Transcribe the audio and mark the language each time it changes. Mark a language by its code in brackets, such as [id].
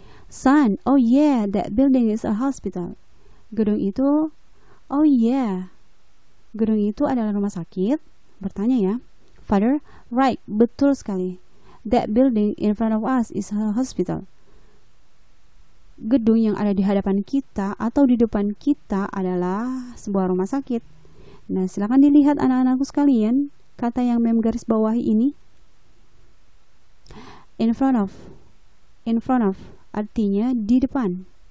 [en] Son, oh yeah, that building is a hospital. [id] Gedung itu, [en] oh yeah, [id] gedung itu adalah rumah sakit. Bertanya ya. Father, right, betul sekali. [en] That building in front of us is a hospital. [id] Gedung yang ada di hadapan kita atau di depan kita adalah sebuah rumah sakit. Nah, silakan dilihat anak-anakku sekalian, kata yang mem garis bawahi ini. [en] In front of. In front of [id] artinya di depan.